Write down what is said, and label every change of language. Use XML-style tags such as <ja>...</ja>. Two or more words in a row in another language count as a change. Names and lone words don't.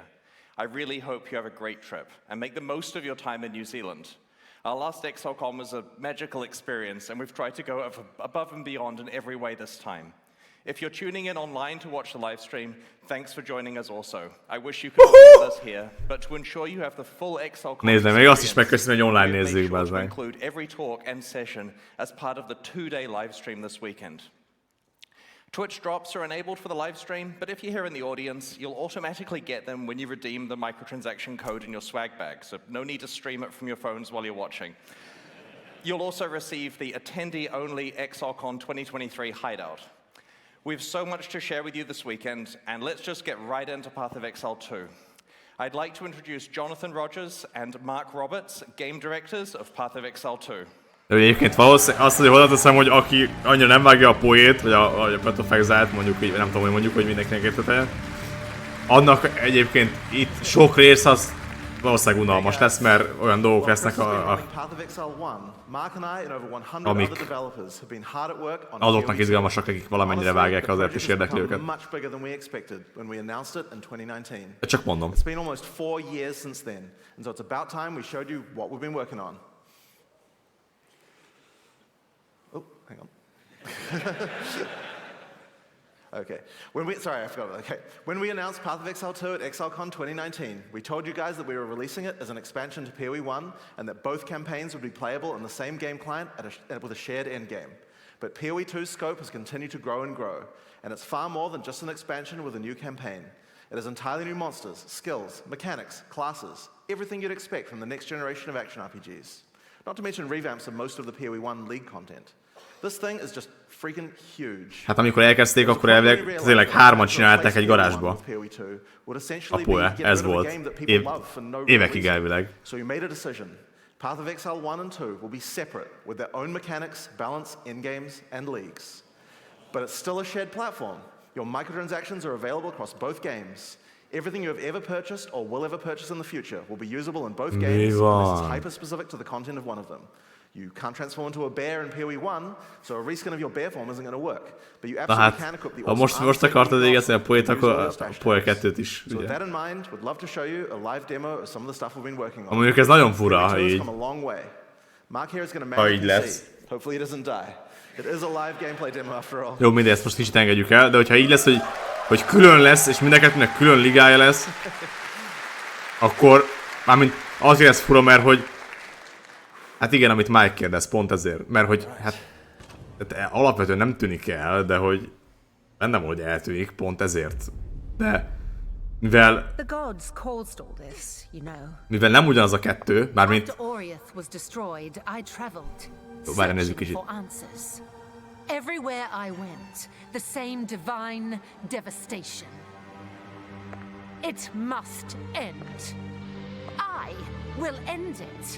<en>I really hope you have a great trip and make the most of your time in New Zealand. Our last ExileCon was a magical experience, and we've tried to go above and beyond in every way this time. If you're tuning in online to watch the live stream, thanks for joining us also. I wish you could be with us here, but to ensure you have the full ExileCon</en> <hu>Nézd, még azt is</hu> <en>experience,</en> <hu>megköszönöm, hogy online</hu> <en>we have made</en> <hu>nézzük,</hu> <en>sure</en> <hu>bazd</hu> <en>to</en> <hu>meg.</hu> <en>include every talk and session as part of the 2-day live stream this weekend. Twitch drops are enabled for the live stream, but if you're here in the audience, you'll automatically get them when you redeem the microtransaction code in your swag bag, so no need to stream it from your phones while you're watching. You'll also receive the attendee-only ExileCon 2023 hideout. We have so much to share with you this weekend, and let's just get right into Path of Exile 2. I'd like to introduce Jonathan Rogers and Mark Roberts, game directors of Path of Exile 2.</en> <hu>De egyébként valószínűleg azt azért hozzáteszem, hogy aki annyira nem vágja a poét, vagy a Path of Exile-t, mondjuk így, nem tudom, hogy mondjuk, hogy mindenkinek értetlen, annak egyébként itt sok rész az valószínűleg unalmas lesz, mert olyan dolgok lesznek, amik azoknak izgalmasak, akik valamennyire vágják azért és érdekli őket. Csak mondom.</hu> <en>It's been almost 4 years since then, and so it's about time we showed you what we've been working on. Oh, hang on. Okay. Sorry, I forgot. Okay. When we announced Path of Exile 2 at ExileCon 2019, we told you guys that we were releasing it as an expansion to PoE 1 and that both campaigns would be playable in the same game client with a shared endgame. But PoE 2's scope has continued to grow and grow, and it's far more than just an expansion with a new campaign. It has entirely new monsters, skills, mechanics, classes, everything you'd expect from the next generation of action RPGs. Not to mention revamps of most of the PoE 1 League content. This thing is just freaking huge.</en> <hu>Hát amikor elkezdték, akkor elvileg tényleg 3-an csinálták egy garázsba. A PoE, ez volt. Évekig elvileg.</hu> <en>So we made a decision. Path of Exile 1 and 2 will be separate with their own mechanics, balance, endgames, and leagues. But it's still a shared platform. Your microtransactions are available across both games. Everything you have ever purchased or will ever purchase in the future will be usable in both games, unless it's hyper-specific to the content of one of them. You can't transform into a bear in PoE 1, so a reskin of your bear form isn't going to work. But you absolutely can equip the awesome</en> <hu>most akartad végezni a PoE-t, akkor a PoE 2-t is.</hu> <en>So with that in mind, we'd love to show you a live demo of some of the stuff we've been working on.</en> <hu>Mondjuk ez nagyon fura, ha így.</hu> <en>Mark here is going to manage the PC. Hopefully it doesn't die. It is a live gameplay demo after all.</en> <hu>Jó, mindezt most kicsit engedjük el, de hogyha így lesz, hogy külön lesz, és mindenkinek külön ligája lesz, akkor mármint azért ez fura, mert hogy hát igen, amit Mike kérdez, pont ezért, mert hogy hát alapvetően nem tűnik el, de hogy bennem, hogy eltűnik, pont ezért. De mivel nem ugyanaz a kettő, mármint várj, nézzük kicsit.</hu> <en>Everywhere I went, the same divine devastation. It must end. I will end it.</en>